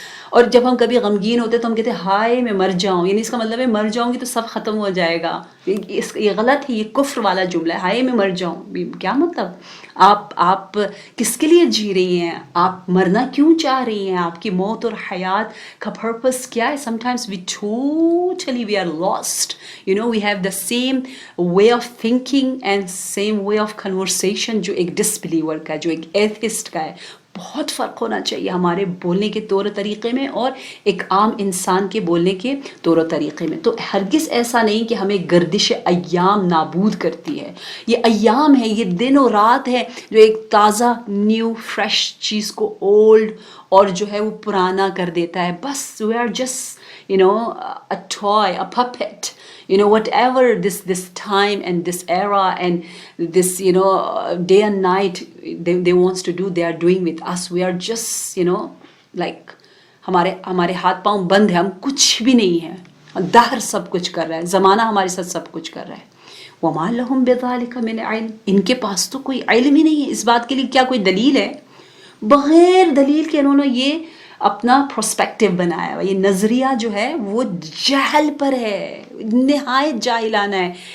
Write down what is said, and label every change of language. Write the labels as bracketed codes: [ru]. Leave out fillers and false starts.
[ur] اور جب ہم کبھی غمگین ہوتے ہیں تو ہم کہتے ہیں ہائے میں مر جاؤں، یعنی اس کا مطلب ہے مر جاؤں گی تو سب ختم ہو جائے گا. یہ غلط ہے، یہ کفر والا جملہ ہے. ہائے میں مر جاؤں، کیا مطلب؟ آپ کس کے لیے جی رہی ہیں؟ آپ مرنا کیوں چاہ رہی ہیں؟ آپ کی موت اور حیات کا پرپس کیا ہے؟ [en] Sometimes we totally globally we are lost. You know, we have the same way of thinking and same way of conversation [ur] جو ایک [en] disbeliever [ur] کا, جو ایک [en] atheist [ur] کا ہے. بہت فرق ہونا چاہیے ہمارے بولنے کے طور طریقے میں اور ایک عام انسان کے بولنے کے طور طریقے میں. تو ہرگز ایسا نہیں کہ ہمیں گردش ایام نابود کرتی ہے. یہ ایام ہے, یہ دن و رات ہے جو ایک تازہ نیو فریش چیز کو اولڈ اور جو ہے وہ پرانا کر دیتا ہے. [en] بس we are just a toy, a puppet, whatever this time and this era and this day and night they wants to do, they are doing with us. We are just like [ur] ہمارے ہاتھ پاؤں بند ہے, ہم کچھ بھی نہیں ہے. دہر سب کچھ کر رہا ہے, زمانہ ہمارے ساتھ سب کچھ کر رہا ہے. [ar] وما لهم بذلك من علم, [ur] ان کے پاس تو کوئی علم ہی نہیں ہے اس بات کے لیے. کیا کوئی دلیل ہے؟ بغیر دلیل کے انہوں نے یہ اپنا پروسپیکٹیو بنایا ہوا. یہ نظریہ جو ہے وہ جہل پر ہے, نہایت جاہلانہ ہے.